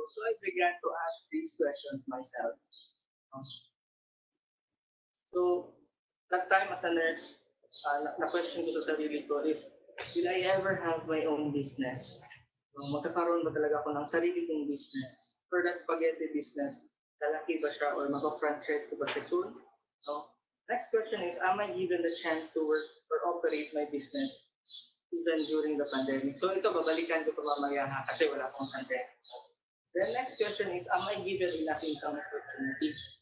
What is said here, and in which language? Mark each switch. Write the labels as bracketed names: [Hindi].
[English] So I began to ask these questions myself. So that time as a nurse, [Filipino] na-question ko sa sarili ko [English] if will I ever have my own business? [Filipino] Magkakaroon ba talaga ako ng sarili kong business? [English] For that spaghetti business, [Filipino] lalaki ba siya or mag-franchise ko ba siya soon? [English] So, next question is, am I given the chance to work or operate my business even during the pandemic? [Filipino] So ito, babalikan ko pa mamaya ha, kasi wala akong pandemic. [English] The next question is, am I given enough income opportunities?